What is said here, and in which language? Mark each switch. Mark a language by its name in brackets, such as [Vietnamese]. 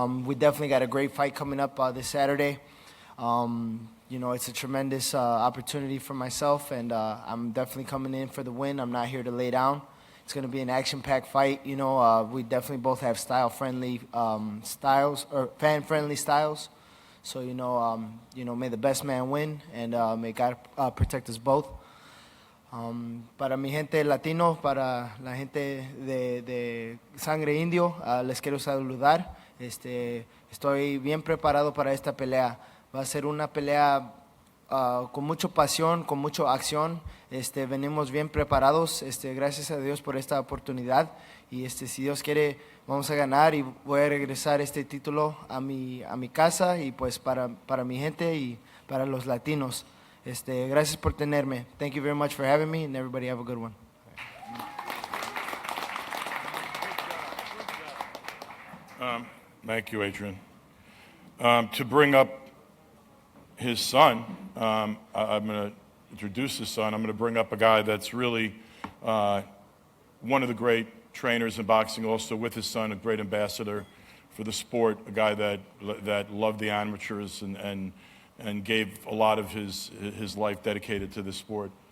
[English] We definitely got a great fight coming up this Saturday. You know, it's a tremendous opportunity for myself, and I'm definitely coming in for the win. I'm not here to lay down. It's going to be an action-packed fight. You know, we definitely both have fan-friendly styles. So, you know, may the best man win, and may God protect us both. [Spanish] Para mi gente latino, para la gente de sangre indio, les quiero saludar. Estoy bien preparado para esta pelea. Va a ser una pelea con mucha pasión, con mucha acción. Venimos bien preparados. Gracias a Dios por esta oportunidad. Y si Dios quiere, vamos a ganar y voy a regresar este título a mi casa y pues para mi gente y para los latinos. Gracias por tenerme. [English] Thank you very much for having me, and everybody have a good one. Thank you, Adrian. To bring up his son, I'm going to introduce his son. I'm going to bring up a guy that's really one of the great trainers in boxing, also with his son, a great ambassador for the sport, a guy that loved the amateurs and gave a lot of his life dedicated to the sport.